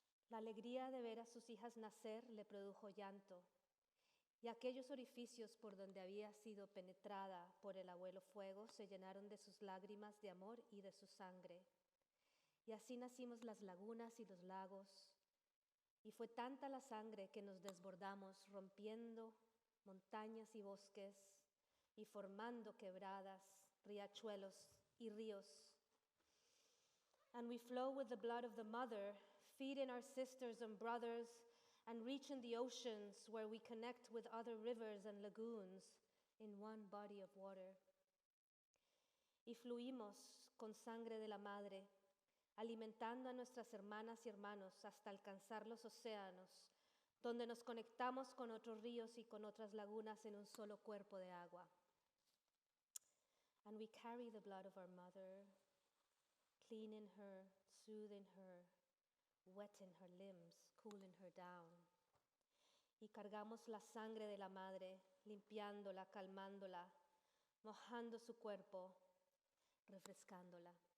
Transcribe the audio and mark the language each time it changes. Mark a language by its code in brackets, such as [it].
[es] La alegría de ver a sus hijas nacer le produjo llanto, y aquellos orificios por donde había sido penetrada por el abuelo fuego se llenaron de sus lágrimas de amor y de su sangre. Y así nacimos las lagunas y los lagos, y fue tanta la sangre que nos desbordamos, rompiendo montañas y bosques, y formando quebradas, riachuelos y ríos. [en] And we flow with the blood of the mother, feed in our sisters and brothers, and reach in the oceans where we connect with other rivers and lagoons in one body of water. [es] Y fluimos con sangre de la madre, alimentando a nuestras hermanas y hermanos hasta alcanzar los océanos, donde nos conectamos con otros ríos y con otras lagunas en un solo cuerpo de agua. [en] And we carry the blood of our mother, cleaning her, soothing her, wetting her limbs, cooling her down. [es] Y cargamos la sangre de la madre, limpiándola, calmándola, mojando su cuerpo, refrescándola.